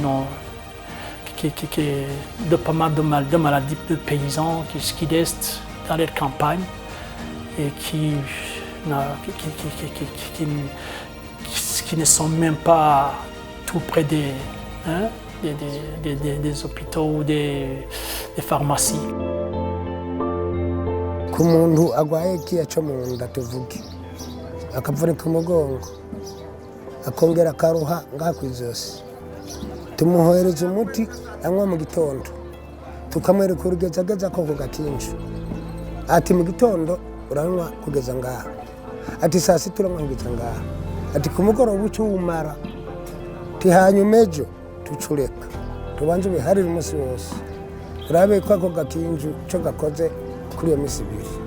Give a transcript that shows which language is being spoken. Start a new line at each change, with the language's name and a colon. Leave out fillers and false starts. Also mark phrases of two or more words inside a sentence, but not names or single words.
French: de pas mal de maladies de paysans qui restent dans leur campagne et qui ne sont même pas tout près des hôpitaux ou des pharmacies.
Kinyarwanda: Ku muntu agwaye ikiya cyo mu nda tuvuge akavunika umugongo akongera akaruha ngaha ku izosi tumuhereza umuti anywa mu gitondo tukamwereka urugezageza ko ku gakinju ati mu gitondo uranywa kugeza ngaha ati saa sita uranywa kugeza ngaha ati ku mugoroba ucyumara ati hanyuma ejo tucureka tubanze ubiharire umunsi wose urabe ko ako gakinju cyo gakoze kuri iyo minsi ibiri.